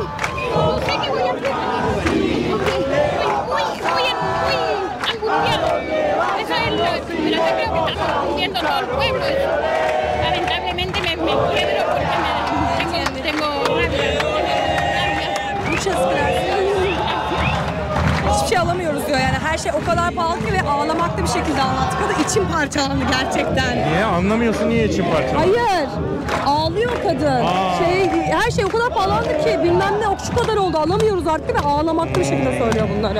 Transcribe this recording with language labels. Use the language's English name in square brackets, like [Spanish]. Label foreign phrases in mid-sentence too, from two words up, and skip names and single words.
[Spanish] No sé qué voy a hacer. Estoy muy angustiado. Eso es lo que creo que estamos sintiendo todo el pueblo. Lamentablemente me quiebro porque tengo rabia. Muchas gracias. [Turkish] Hiçbir şey alamıyoruz diyor yani. Her şey o kadar pahalı ki ve ağlamaklı bir şekilde anlattık. O da içim parçalandı gerçekten. Niye? Anlamıyorsun niye için parçalı? Hayır. Ağlıyor kadın. Her şey o kadar pahalandı ki bilmem ne şu kadar oldu alamıyoruz artık ve ağlamaklı bir şekilde söylüyor bunları.